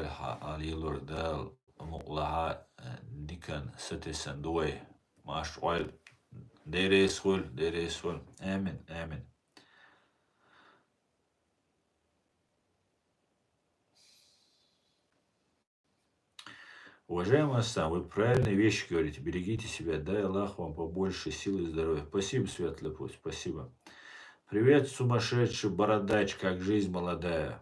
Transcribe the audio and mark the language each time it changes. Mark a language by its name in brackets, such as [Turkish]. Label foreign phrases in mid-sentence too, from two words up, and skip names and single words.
[Russian] alilur dal muqlaha dikan satesen doy maş'al deresul amin amin. Уважаемый Асан, вы правильные вещи говорите. Берегите себя. Дай Аллах вам побольше сил и здоровья. Спасибо, Светлый Путь, спасибо. Привет, сумасшедший бородач, как жизнь молодая.